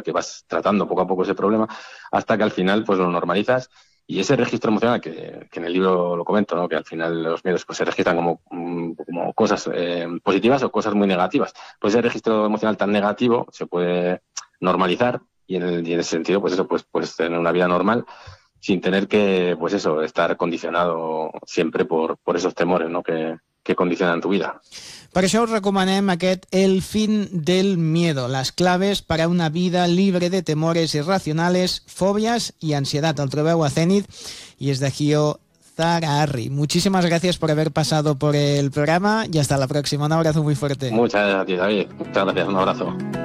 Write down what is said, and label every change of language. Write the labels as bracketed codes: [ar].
[es] Porque vas tratando poco a poco ese problema hasta que al final pues lo normalizas y ese registro emocional que en el libro lo comento, ¿no? Que al final los miedos pues se registran como cosas positivas o cosas muy negativas. Pues ese registro emocional tan negativo se puede normalizar y en ese sentido pues eso pues tener una vida normal sin tener que pues eso estar condicionado siempre por esos temores, ¿no? Que condicionan tu vida. [ca] Per això us recomanem aquest El fin del miedo, les claves per a una vida libre de temores irracionales, fòbies i ansietat. El trobeu a Zenit i és de Gio Zahararri. [es] Muchísimas gracias por haber pasado por el programa y hasta la próxima. Un abrazo muy fuerte. Muchas gracias, David. Muchas gracias. Un abrazo.